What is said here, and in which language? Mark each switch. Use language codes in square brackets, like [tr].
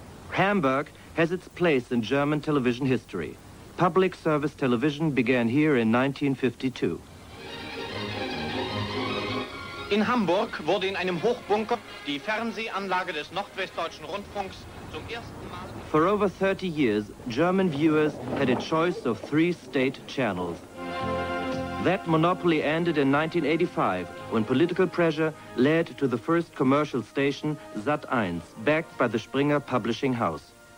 [en] Hamburg has its place in German television history. Public service television began here in 1952. [de] In Hamburg wurde in einem Hochbunker die Fernsehanlage des Nordwestdeutschen Rundfunks zum ersten Mal... [en] For over 30 years, German viewers had a choice of 3 state channels. That monopoly ended in 1985, when political pressure led to the first commercial station, Sat.1, backed by the Springer Publishing House.